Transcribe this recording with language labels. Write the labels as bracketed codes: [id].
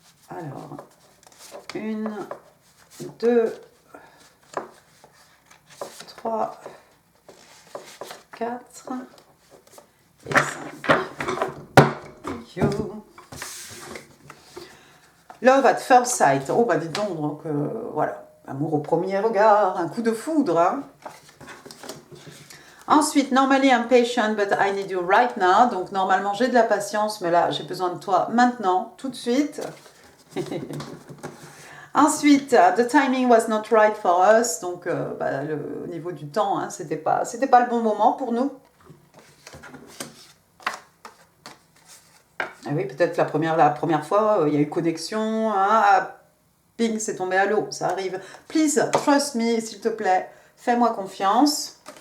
[fr] Alors, 1, 2, 3, 4 et 5. [en] Thank you. Love at first sight. [fr] Oh, bah dis donc voilà. Amour au premier regard, un coup de foudre. Hein. [en] Ensuite, normally I'm patient, but I need you right now. [fr] Donc, normalement, j'ai de la patience, mais là, j'ai besoin de toi maintenant, tout de suite. [en] Ensuite, the timing was not right for us. [fr] Donc, au niveau du temps, hein, c'était pas le bon moment pour nous. Ah oui, peut-être la première fois, il y a eu connexion. Hein, ping, c'est tombé à l'eau, ça arrive. [en] Please, trust me, [fr] s'il te plaît. Fais-moi confiance.